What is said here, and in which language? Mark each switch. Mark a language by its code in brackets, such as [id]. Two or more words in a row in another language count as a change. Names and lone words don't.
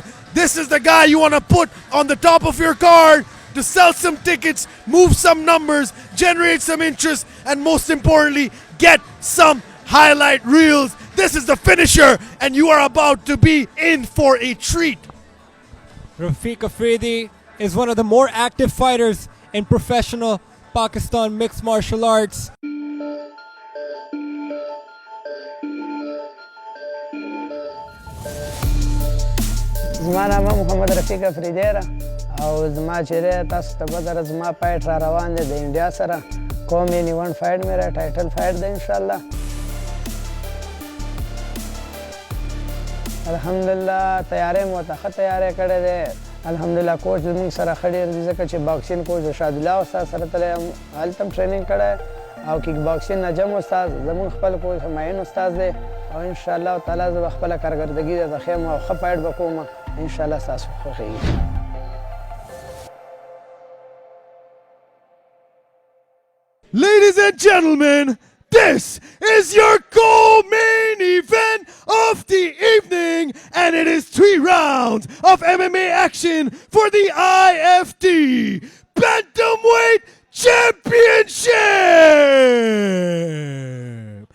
[en] This is the guy you want to put on the top of your card to sell some tickets, move some numbers, generate some interest, and most importantly, get some highlight reels. This is the finisher, and you are about to be in for a treat. Rafiq Afridi is one of the more active fighters in professional Pakistan mixed martial arts. [ps] زما نام محمد رفیق افریدی را او زما چې تاسو ته بدر زما فایټ را روان دی د انډیا سره [en] co-main event fight [ps] میرا [en] title fight [ps] دی [ar] ان شاء الله [ps] الحمدلله تیارې مو ته ښه تیارې کړې دی الحمدلله کوچ زموږ سره ښه ډېر دي ځکه چې [en] boxing coach [ps] شادالله استاد سره تللی یم هلته هم ټریننګ کړی او [en] kick boxing [ps] نجم استاد زموږ خپل کوچ همایون استاد دی او [ar] انشاءالله تعالی [ps] زه به خپله کارګردګي درته ښیم او ښه فایټ به کوم انشاءالله ستاسو خوښېږي. [en] Ladies and gentlemen, this is your co-main event of the evening, and it is 3 rounds of MMA action for the IFT Bantamweight Championship.